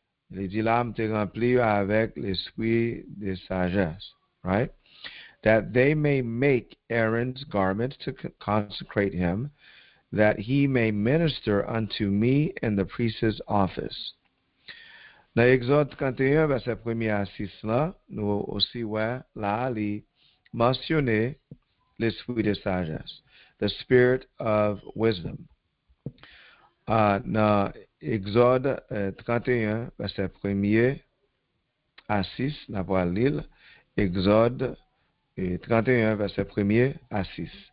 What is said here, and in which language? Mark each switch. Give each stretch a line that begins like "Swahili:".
French: Il dit là, m'te rempli avec l'esprit de sagesse, right?
English: That they may make Aaron's garments to consecrate him, that he may minister unto me in the priest's office.
French: Dans Exode 31, verset 1 à 6, là, nous aussi, là, il mentionné l'esprit de sagesse,
English: the spirit of wisdom.
French: Dans Exode 31, verset 1 à 6, nous allons lire Exode 31, verset 1 à 6.